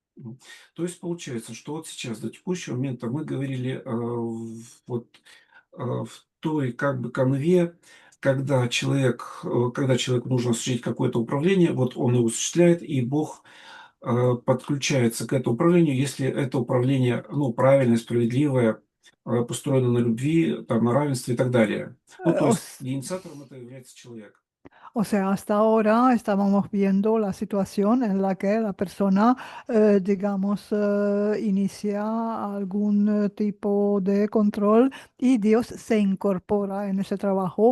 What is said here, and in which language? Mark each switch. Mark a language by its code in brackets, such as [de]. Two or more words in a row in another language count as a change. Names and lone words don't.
[ru] То есть получается, что вот сейчас до текущего момента мы говорили, в той как бы канве, когда человеку нужно осуществить какое-то управление, вот он его осуществляет, и Бог, подключается к этому управлению, если это управление, ну, правильное, справедливое, построено на любви, там, на равенстве и так далее. Ну, Eh, то [es] o, [ru] есть s- инициатором это является человек. [es] o sea, hasta ahora estábamos viendo la situación en la que la persona, digamos, inicia algún tipo de control y Dios se incorpora en ese trabajo.